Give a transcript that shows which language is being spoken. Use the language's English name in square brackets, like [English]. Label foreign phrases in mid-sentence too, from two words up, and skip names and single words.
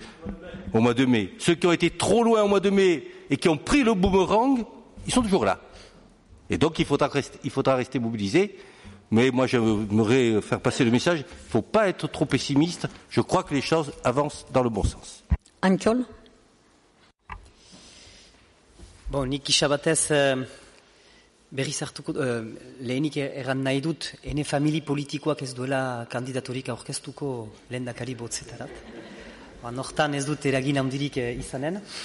[French] Au mois de mai. Ceux qui ont été trop loin au mois de mai et qui ont pris le boomerang, ils sont toujours là. Et donc il faudra rester mobilisé. Mais moi j'aimerais faire passer le message, il ne faut pas être trop pessimiste. Je crois que les choses avancent dans le bon sens. Antiol. [Basque] Bon, nik gisa batez berriz hartuko, lehenik erran nahi dut, ene famili politikoak ez duela kandidaturik aurkeztuko lehendakari botzetarat. Nortan ez dut eragin handirik izanen.